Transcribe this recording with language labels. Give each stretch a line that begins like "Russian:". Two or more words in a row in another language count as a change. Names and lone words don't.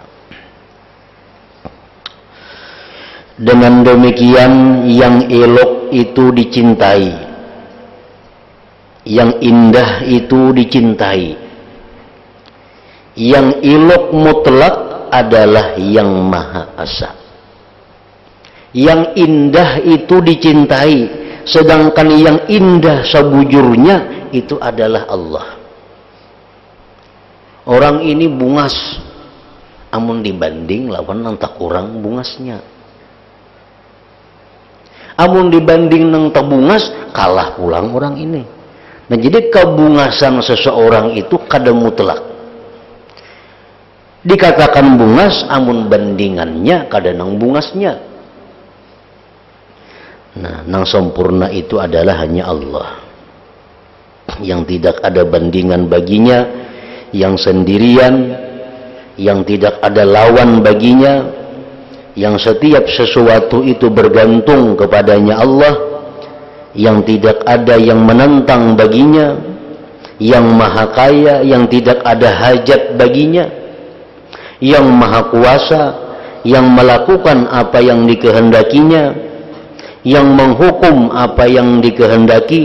Indonesian: Dengan demikian yang elok itu dicintai, yang indah itu dicintai. Yang elok mutlak adalah yang maha asa. Yang indah itu dicintai, sedangkan yang indah sebujurnya itu adalah Allah.
Banjar: Orang ini bungas, amun dibanding lawan nang tak kurang bungasnya. Amun dibanding nang tak bungas, kalah pulang orang ini. Nah, jadi kebungasan seseorang itu kada mutlak. Dikatakan bungas, amun bandingannya kada nang bungasnya. Nah, nang sempurna itu adalah hanya Allah.
Indonesian: Yang tidak ada bandingan baginya, yang sendirian, yang tidak ada lawan baginya, yang setiap sesuatu itu bergantung kepadanya Allah, yang tidak ada yang menentang baginya, yang maha kaya, yang tidak ada hajat baginya, yang maha kuasa, yang melakukan apa yang dikehendakinya, yang menghukum apa yang dikehendaki.